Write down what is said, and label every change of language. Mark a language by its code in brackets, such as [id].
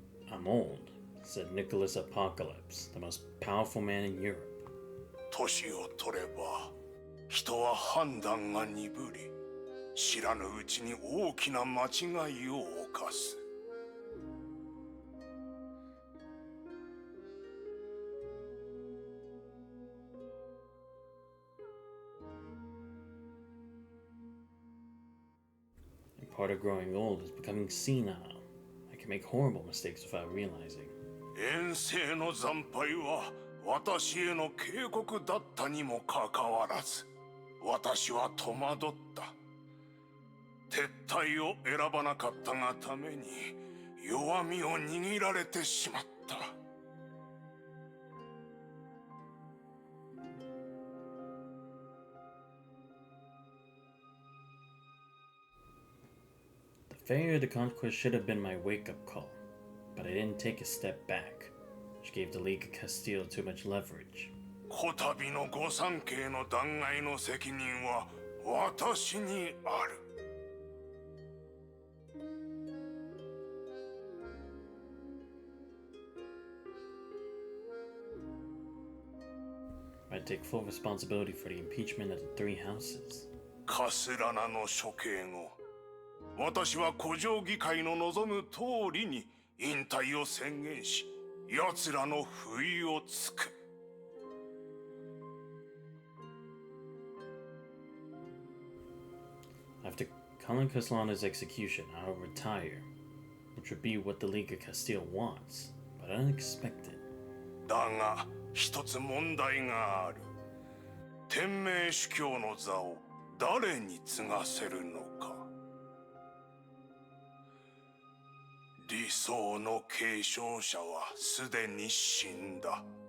[en] I'm old, said Nicholas Apocalypse, the most powerful man in Europe. [ja] 年を取れば人は判断が鈍り、知らぬうちに大きな間違いを犯す。 [en] And part of growing old is becoming senile. I can make horrible mistakes without realizing. [ja] 遠征の惨敗は私への警告だったにもかかわらず、私は戸惑った。撤退を選ばなかったがために弱みを握られてしまった。 [en] The failure of the conquest should have been my wake-up call, but I didn't take a step back, which gave the League of Castile too much leverage. [ja] こたびの御三家の弾劾の責任は私にある。 [en] I take full responsibility for the impeachment of the three houses. [ja] カスラナの処刑後、私は古城議会の望む通りに引退を宣言し、奴らの不意をつく。 [en] After Colin Caslana's execution, I'll retire, which would be what the League of Castile wants, but unexpected. [ja] だが、一つ問題がある。天命主教の座を誰に継がせるのか。理想の継承者はすでに死んだ。